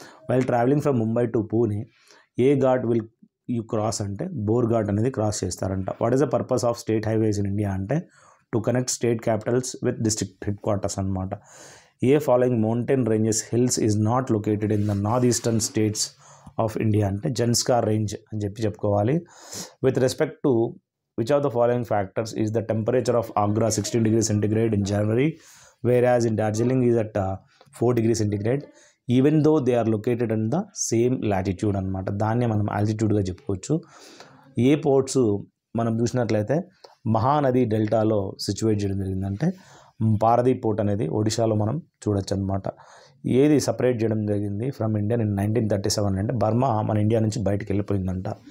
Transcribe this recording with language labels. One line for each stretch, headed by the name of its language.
English: while travelling from Mumbai to Pune a ghat will you cross
Telugu: అంటే bore ghat అనేది cross చేస్తారంట.
English: What is the purpose of state highways in India అంటే to connect state capitals with district headquarters అనమాట. A following mountain ranges hills is not located in the north eastern states of India
Telugu: అంటే Zanskar range అని చెప్పుకోవాలి.
English: With respect to which of the following factors is the temperature of Agra 16 degrees centigrade in January, whereas in Darjeeling is at 4 degrees centigrade, even though they are located in the same latitude అనమాట.
Telugu: దాన్నే మనం ఆల్టిట్యూడ్గా చెప్పుకోవచ్చు. ఏ ports మనం చూసినట్లయితే మహానది డెల్టాలో situate చేయడం జరిగిందంటే Paradip port అనేది ఒడిశాలో మనం చూడొచ్చు అనమాట. ఏది సపరేట్ చేయడం జరిగింది
English: from India in 1937
Telugu: అంటే బర్మా మన ఇండియా నుంచి బయటకు వెళ్ళిపోయిందంట.